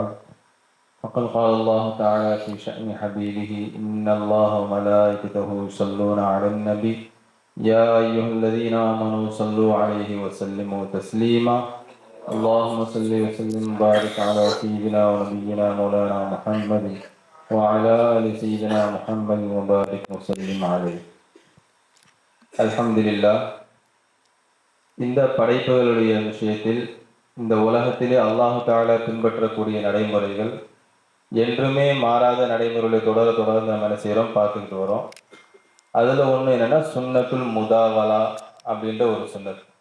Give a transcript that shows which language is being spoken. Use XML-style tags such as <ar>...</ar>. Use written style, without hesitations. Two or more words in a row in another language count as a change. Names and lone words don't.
<ar>فقد قال الله تعالى في شأن حبيبه: إن الله وملائكته يصلون على النبي يا أيها الذين آمنوا صلوا عليه وسلموا تسليما. اللهم صل وسلم وبارك على سيدنا ونبينا مولانا محمد وعلى آل سيدنا محمد وبارك وسلم عليه.</ar> <ta>அல்ஹம்துலில்லாஹ். இந்த படைப்புகளுடைய விஷயத்தில் இந்த உலகத்திலே</ta> <ar>الله تعالى</ar> <ta>பின்பற்றக்கூடிய நடைமுறைகள் என்றுமே மாறாத நடைமுறைகளை தொடர்ந்து நம்ம என்ன செய்கிறோம், பார்த்துக்கிட்டு வரோம். அதில் ஒன்று என்னென்னா</ta> <ar>سنة المداولة</ar> <ta>அப்படின்ற ஒரு சுன்னத்.</ta>